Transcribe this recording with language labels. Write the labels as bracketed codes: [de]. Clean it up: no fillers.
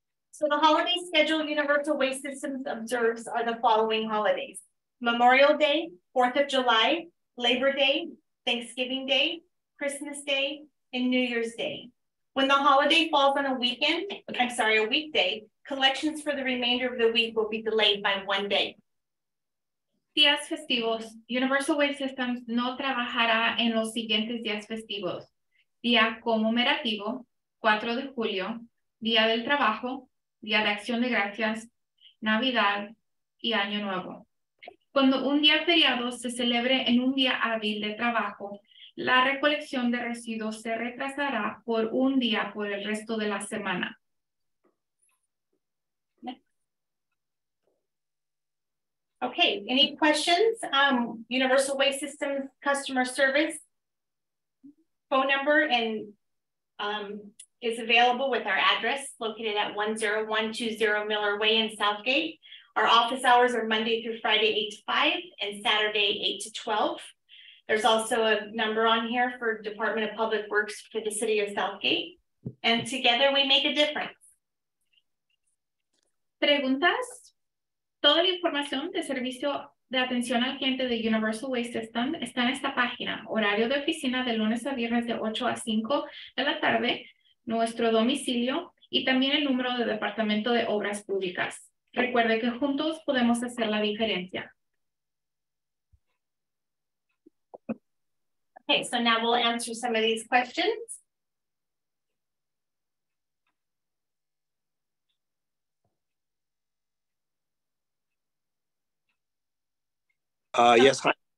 [en] So the holiday schedule Universal Waste Systems observes are the following holidays: Memorial Day, 4th of July, Labor Day, Thanksgiving Day, Christmas Day, and New Year's Day. When the holiday falls on a weekday, collections for the remainder of the week will be delayed by 1 day. [es] Días festivos. Universal Waste Systems no trabajará en los siguientes días festivos: Día conmemorativo, 4 de julio, Día del Trabajo, Día de Acción de Gracias, Navidad y Año Nuevo. Cuando un día feriado se celebre en un día hábil de trabajo, la recolección de residuos se retrasará por un día por el resto de la semana. [en] Okay, any questions? Universal Waste Systems customer service phone number and is available with our address located at 10120 Miller Way in Southgate. Our office hours are Monday through Friday, 8 to 5 and Saturday, 8 to 12. There's also a number on here for Department of Public Works for the city of Southgate. And together we make a difference. [es] ¿Preguntas? Toda la información de servicio de atención al cliente de Universal Waste System está en esta página. Horario de oficina de lunes a viernes de 8 a 5 de la tarde, nuestro domicilio y también el número de Departamento de Obras Públicas. Recuerde que juntos podemos hacer la diferencia. [en] Okay, so now we'll answer some of these questions. Yes, hi.